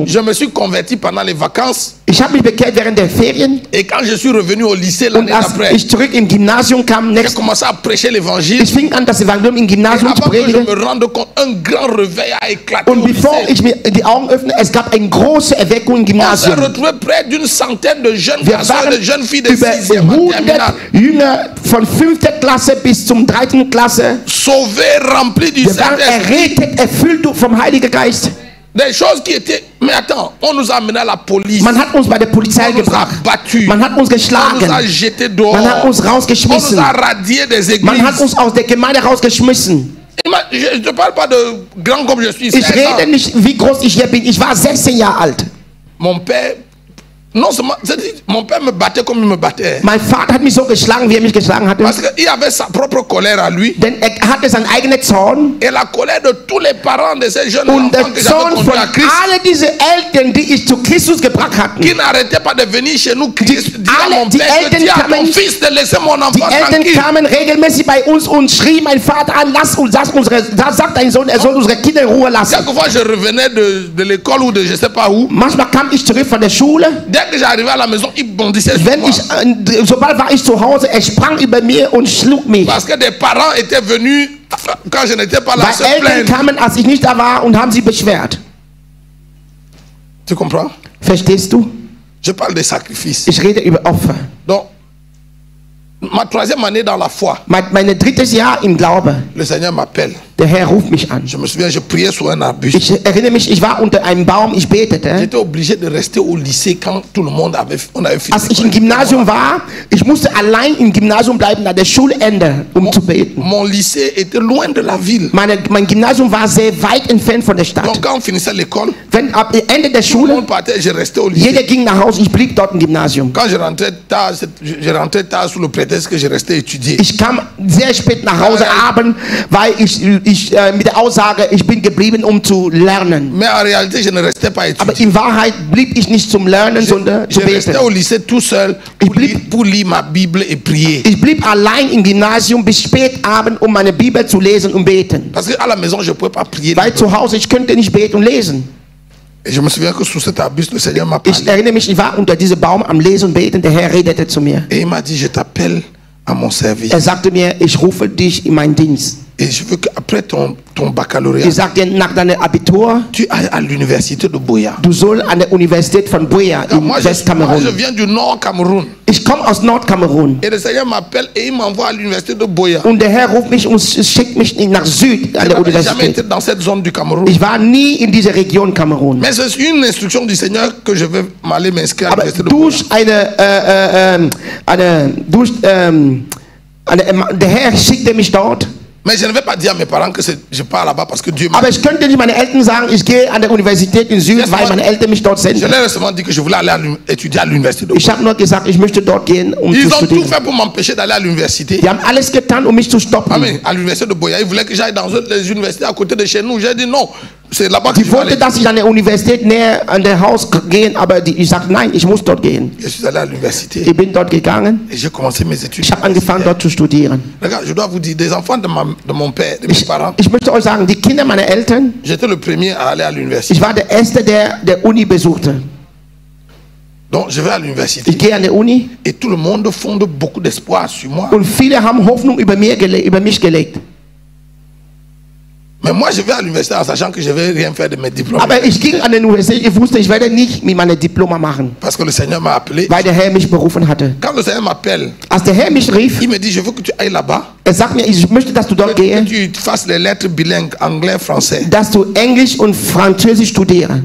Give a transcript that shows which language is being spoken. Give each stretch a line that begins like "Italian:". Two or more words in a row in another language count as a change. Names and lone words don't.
French: Je me suis converti pendant les vacances.
German: Ich habe mich bekehrt während der Ferien.
French: Et quand je suis revenu au lycée l'année d'après,
German: ich zurück im Gymnasium kam,
French: j'ai commencé à prêcher l'évangile.
German: Ich fing an, das Evangelium im Gymnasium zu predigen.
French: Je me rende compte, un grand réveil a éclaté.
German: Und bevor ich mir die Augen öffne, es gab eine große Erweckung im Gymnasium.
French: On s'est retrouvé près d'une centaine de jeunes garçons et de jeunes filles de 6e terminale.
German: Jünger von 5. Klasse bis zum 3. Klasse.
French: Sauvés, remplis du Saint-Esprit.
German: Errettet, erfüllt vom Heiligen Geist.
French: Des choses qui étaient. Mais attends, on nous a amené à la police.
German: Man hat uns bei der Polizei gebracht. Man hat uns geschlagen.
French: On nous a jeté dehors.
German: Man hat uns rausgeschmissen.
French: On nous a radié des églises.
German: Man hat uns aus der Gemeinde rausgeschmissen.
French: Je ne parle pas de grand comme je suis.
German: Ich rede nicht, wie groß ich hier bin. Ich war 16 Jahre alt.
French: Mon père Non seulement, mon père me battait comme il me battait.
German: Mein Vater hat mich so geschlagen, wie er mich geschlagen hatte.
French: Parce qu'il avait sa propre colère à lui.
German: Denn hatte seinen eigenen Zorn.
French: Et la colère de tous les parents de ces jeunes
German: und
French: enfants que j'avais conduits à Christ.
German: Alle diese Eltern, die ich zu Christus gebracht hatten.
French: Qui n'arrêtaient pas de venir chez nous dire à mon père, dis à ton fils de laisser mon enfant tranquille.
German: Die Eltern kamen regelmäßig bei uns und schrien mein Vater an, sagt dein Sohn, er soll unsere Kinder in Ruhe lassen.
French: Chaque fois je revenais de l'école ou de je sais pas où.
German: Manchmal kam ich zurück von der Schule.
French: Dès que j'arrivais à la maison, il bondissait sur moi.
German: Sobald war ich zu Hause, er sprang über mir und schlug mich.
French: Parce que des parents étaient venus quand je n'étais pas là.
German: Weil Eltern kamen, als ich nicht da war, und haben sie beschwert.
French: Tu comprends?
German: Verstehst du?
French: Je parle des sacrifices.
German: Ich rede über Opfer.
French: Donc, ma 3e année dans la foi.
German: Mein 3. Jahr im Glaube.
French: Le Seigneur m'appelle.
German: Der Herr ruft mich an.
French: Je me souviens, je priais sous un arbuste.
German: Ich erinnere mich, ich war unter einem Baum, ich betete.
French: J'étais obligé de rester au lycée quand tout le monde avait fini.
German: Als ich im Gymnasium war, ich musste allein im Gymnasium bleiben, nach der Schulende, zu beten.
French: Mon lycée était loin de la ville.
German: Mein Gymnasium war sehr weit entfernt von der Stadt.
French: Donc quand on finissait l'école,
German: wenn ab Ende der Schule,
French: tout le monde partait, je restais au lycée.
German: Jeder ging nach Hause, ich blieb dort im Gymnasium.
French: Quand je rentrais tard sous le prétexte que je restais étudier.
German: Ich kam sehr spät nach Hause abends, weil ich mit der Aussage, ich bin geblieben, zu lernen.
French: Mais en réalité, je ne restais pas étudier.
German: Aber in Wahrheit blieb ich nicht zum Lernen, sondern zu beten.
French: Je restais au lycée tout seul pour lire ma Bible et prier.
German: Ich blieb allein im Gymnasium bis spät abends, meine Bibel zu lesen und beten.
French: Parce que à la maison, je pouvais pas prier.
German: Weil zu Hause ich könnte nicht beten und lesen.
French: Et je me souviens que sous cet arbuste, le Seigneur m'a parlé.
German: Ich erinnere mich, ich war unter diesem Baum am Lesen und Beten. Der Herr redete zu mir.
French: Et il m'a dit, je t'appelle à mon service.
German: Er sagte mir, ich rufe dich in meinen Dienst.
French: Et je veux qu'après ton baccalauréat,
German: ich sag dir, nach deinem Abitur,
French: tu ailles à l'université de Buea.
German: Du sollst an der Universität von Buea in Westkamerun.
French: Je viens du Nord Cameroun.
German: Ich komme aus Nordkamerun.
French: Et le Seigneur m'appelle et il m'envoie à l'université de Buea.
German: Und der Herr ruft mich und schickt mich nach Süd an der Universität.
French: Jamais été dans cette zone du Cameroun.
German: Ich war nie in dieser Region Kamerun.
French: Mais c'est une instruction du Seigneur que je vais m'aller m'inscrire à l'université de Buea.
German: Der Herr schickte mich dort.
French: Mais je ne vais pas dire à mes parents que je pars là-bas parce que Dieu m'a.
German: Aber ich könnte nicht meinen Eltern sagen, ich gehe an der Universität in Süd, weil meine Eltern mich dort senden.
French: Je leur ai seulement dit que je voulais aller étudier à l'université de Buea.
German: Ich habe nur gesagt, ich möchte dort gehen, zu studieren.
French: Ils ont tout fait pour m'empêcher d'aller à l'université.
German: Die haben alles getan, mich zu stoppen.
French: Ah mais à l'université de Buea, ils voulaient que j'aille dans les universités à côté de chez nous. J'ai dit non. C'est là-bas que je vais aller.
German: Dass ich an der Universität näher an der Haus gehen, aber ich sagte nein, ich muss dort gehen.
French: Je suis allé à l'université.
German: Ich bin dort gegangen.
French: Et j'ai commencé mes études.
German: Ich habe angefangen dort zu studieren.
French: Regarde, je dois vous dire, des enfants de mon père, de mes parents.
German: Ich möchte euch sagen, die Kinder meiner Eltern.
French: J'étais le premier à aller à l'université.
German: Ich war der erste, der Uni besuchte.
French: Donc je vais à l'université.
German: Ich gehe an der Uni.
French: Et tout le monde fonde beaucoup d'espoir sur moi.
German: Und viele haben Hoffnung über mich gelegt.
French: Mais moi, je vais à l'université en sachant que je ne vais rien faire de mes diplômes.
German: Aber ich ging an der Universität, ich wusste, ich werde nicht mit meinen Diploma machen.
French: Parce que le Seigneur m'a appelé.
German: Weil der Herr mich berufen hatte.
French: Quand le Seigneur m'appelle,
German: als der Herr mich rief,
French: il me dit, je veux que tu ailles là-bas.
German: Er sagt mir, ich möchte, dass du dort gehst.
French: Que tu fasses les lettres bilingues, anglais, français.
German: Dass du Englisch und Französisch studierst.